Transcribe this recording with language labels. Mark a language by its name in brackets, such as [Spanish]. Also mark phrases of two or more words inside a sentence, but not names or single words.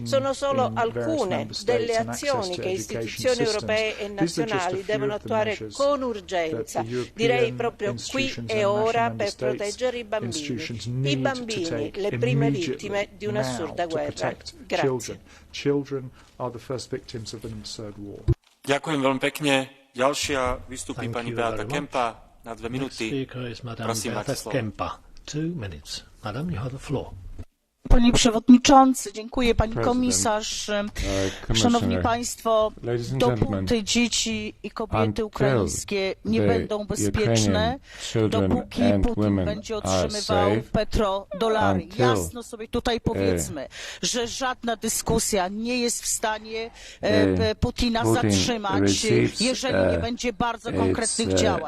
[Italian] Sono solo alcune delle azioni che istituzioni europee e nazionali devono attuare con urgenza, direi proprio qui e ora, per proteggere i bambini, le prime vittime di un'assurda guerra. Grazie. [Slovak] Ďakujem veľmi pekne. Ďalšia vystupí pani Beata Kempa na 2 minúty. Prosím, máte slovo. [English] 2 minutes. Madam, you have the floor. [Polish] Panie Przewodniczący, dziękuję Pani Komisarz. Szanowni Państwo, dopóty dzieci i kobiety ukraińskie nie będą bezpieczne, dopóki Putin będzie otrzymywał petrodolary. Jasno sobie tutaj powiedzmy, że żadna dyskusja nie jest w stanie Putina zatrzymać, jeżeli nie będzie bardzo konkretnych działań.